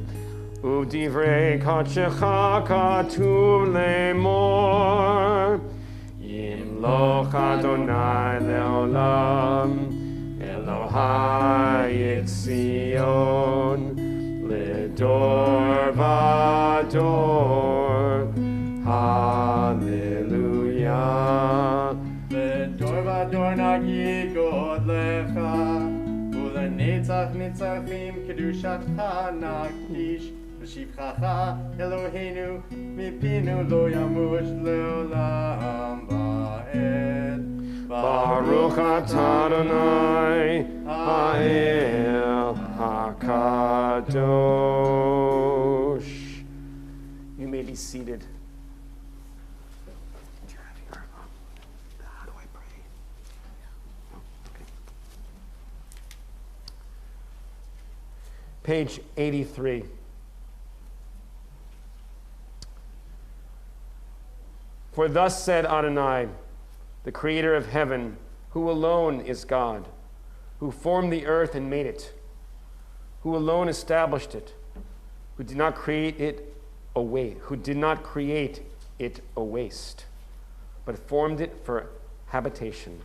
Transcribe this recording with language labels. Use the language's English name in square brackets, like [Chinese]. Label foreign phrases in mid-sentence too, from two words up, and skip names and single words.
[Hebrew] ובדברי קדשך כתוב לאמר, ימלוך אדני לעולם, אלהיך ציון, לדור ודור, הללויה. לדור ודור נגיד גדלך, ולנצח נצחים קדשתך נקדיש, ושבחך אלהינו מפינו לא ימוש לעולם ועד. ברוך אתה אדני האל הקדוש. [English] You may be seated. How do I pray? Oh, okay. Page 83. For thus said Adonai, the creator of heaven, who alone is God, who formed the earth and made it, who alone established it, who did not create it a waste, but formed it for habitation.